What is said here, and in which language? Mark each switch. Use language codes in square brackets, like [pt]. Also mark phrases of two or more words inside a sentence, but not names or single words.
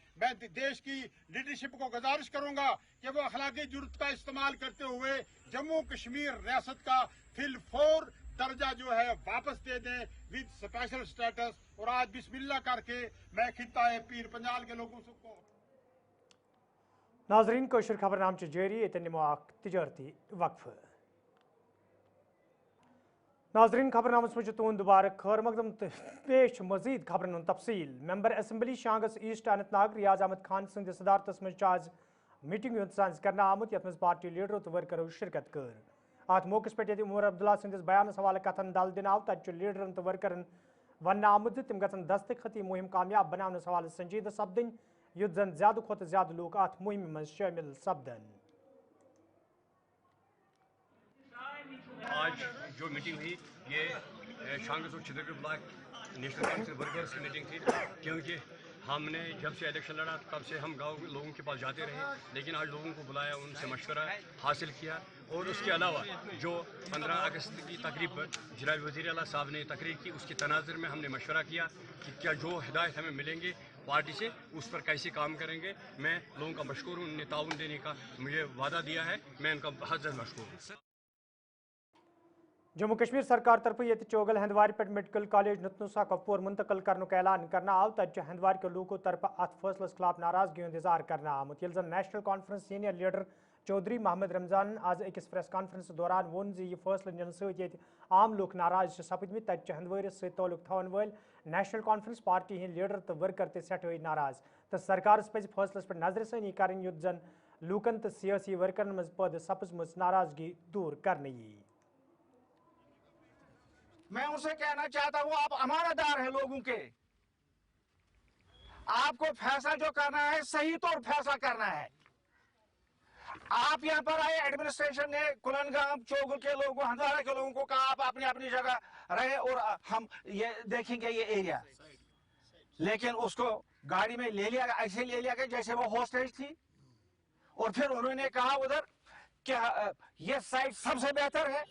[ur] میں دیش کی لیڈرشپ کو گزارش کروں گا کہ وہ اخلاقی جرأت کا استعمال کرتے ہوئے جموں کشمیر ریاست کا فل 4 درجہ جو ہے واپس دے دیں [en] with special status. [ur] اور آج بسم اللہ کر کے میں خطہ پیر پنجال کے لوگوں کو [ks] नाजरीन कोशर खबरनाम जारी निमो तजारती वक्फ। नाजरीन खबरनामस मज तुंद दोबारा खैर मकदम पेश मजीद खबरन तफसील। मेंबर असम्बली शांगस ईस्ट अनंतनाग रियाज अहमद खान सद सदारतस मज आज मीटिंग इंतजाम कर आमुत, यथ मज पार्टी लीडरों तो वर्करों शिरकत कर। अत मौके पे उमर अब्दुल्ला सदस बयान हवाले कथन दल दिन आव, तत लीडरन तो वर्करन वन आमुत तिम गन दस्तखती मुहिम कामयाब बनाने हवाले संजीदा सपदन, युद्ध जन ज्यादा खुद ज्यादा लोग अत मुहिम में शामिल सपदन। [ur] آج جو میٹنگ ہوئی یہ شانگس اور چترگڑھ بلاک نیشنل کانفرنس ورکرز کی میٹنگ تھی، کیونکہ ہم نے جب سے الیکشن لڑا تب سے ہم گاؤں لوگوں کے پاس جاتے رہے، لیکن آج لوگوں کو بلایا، ان سے مشورہ حاصل کیا، اور اس کے علاوہ جو 15 اگست کی تقریب پر جناب وزیر اعلیٰ صاحب نے تقریر کی، اس کے تناظر میں ہم نے مشورہ کیا کہ کیا جو ہدایت ہمیں ملیں گے پارٹی سے اس پر کیسے کام کریں گے۔ میں لوگوں کا مشکور ہوں، انہوں نے تعاون دینے کا مجھے وعدہ دیا ہے، میں ان کا بہت زیادہ مشکور ہوں۔ [ks] جموں کشمیر سرکار طرف یہ چوگل ہندوار پہ میڈیکل کالج نتنوسا کپور منتقل کرنے اعلان کرنا آو، تت ہندوار کے لوگوں طرف ات فیصلس خلاف ناراضگی ہند اظہار کرنا آمت، یل زن نیشنل کانفرنس سینئر لیڈر چودھری محمد رمضان آز أکس پریس کانفرنس دوران وون زِ یہ فیصلہ نن ست عام لوگ ناراض سپدمت، تت ہندوارس ست تعلق تھون ول نیشنل کانفرنس پارٹی ہند لیڈر تو ورکر تہ سٹھائی ناراض، تو سرکارس پز فیصلس پہ نظر ثانی کریں یت زن لوکن تو سیاسی ورکرن مز پید سپزمژ ناراضگی دور کرنے یی۔ [ur] میں ان سے کہنا چاہتا ہوں، آپ امانت دار ہیں لوگوں کے، آپ کو فیصلہ جو کرنا ہے صحیح طور فیصلہ کرنا ہے۔ آپ یہاں پر آئے، ایڈمنسٹریشن نے کلنگام چوگل کے لوگوں، ہندوارہ کے لوگوں کو کہا آپ اپنی اپنی جگہ رہے اور ہم یہ دیکھیں گے یہ ایریا، لیکن اس کو گاڑی میں لے لیا، ایسے لے لیا گیا جیسے وہ ہاسٹیج تھی، اور پھر انہوں نے کہا ادھر کہ یہ سائٹ سب سے بہتر ہے۔